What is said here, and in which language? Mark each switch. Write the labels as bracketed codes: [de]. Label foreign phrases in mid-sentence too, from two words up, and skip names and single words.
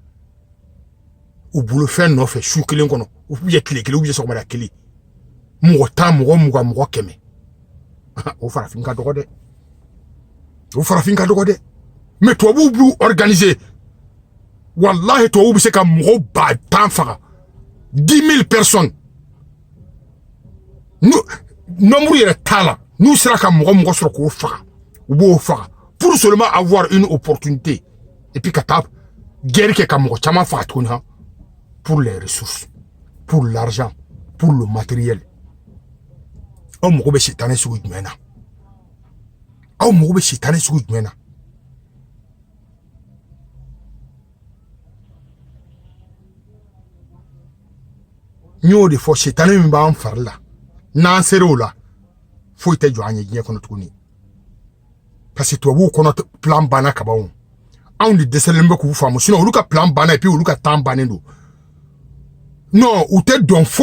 [bm] u bolo fɛn nɔfɛ su kelen kɔnɔ u bɛ tile kelen u bɛ sɔgɔmada kelen mɔgɔ 10 mɔgɔ 20 mɔgɔ 100 o farafin ka dɔgɔ dɛ o farafin ka dɔgɔ dɛ mais tubabuw b'u organiser wallahi tubabuw bɛ se ka mɔgɔ 10,000 faga 10,000 personnes nombre yɛrɛ t'a la n'u sera ka mɔgɔ sɔrɔ k'o faga u b'o faga [fr] pour seulement avoir une opportunité et puis [bm] ka taa guerre kɛ ka mɔgɔ caman faga tuguni ha [fr] pour les ressources pour l'argent pour le matériel [bm] aw mago bɛ sitanɛ sugu jumɛn na aw mago bɛ sitanɛ sugu jumɛn na n y'o de fɔ sitanɛ min b'an fari la n'an ser'o la foyi tɛ jɔ an ye diɲɛ kɔnɔ tuguni [fr] parce que [bm] tubabuw kɔnɔ plan banna ka ban anw de dɛsɛlen bɛ k'u faamu sinon olu ka plan banna [fr] et puis [bm] olu ka temps bannen don non u tɛ dɔn foyi